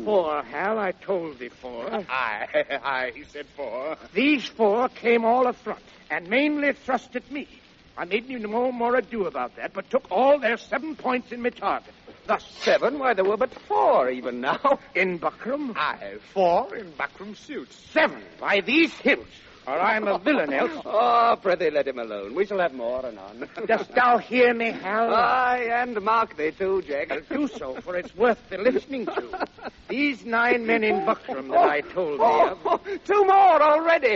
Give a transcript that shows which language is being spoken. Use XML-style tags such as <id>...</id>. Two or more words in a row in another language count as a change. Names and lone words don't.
<en>4, Hal. I told thee 4. Aye, he said 4. These 4 came all afront and mainly thrust at me. I made no more ado about that, but took all their 7 points in my target. Thus, 7? Why, there were but 4 even now. in buckram. Aye, 4 in buckram suits. 7 by these hilts, or I'm a villain else. Oh, prithee, let him alone. We shall have more anon. Dost thou hear me, Hal? Aye, and mark thee too, Jack. I'll do so, for it's worth the listening to. These 9 men in buckram that I told thee of 2 more already.</en>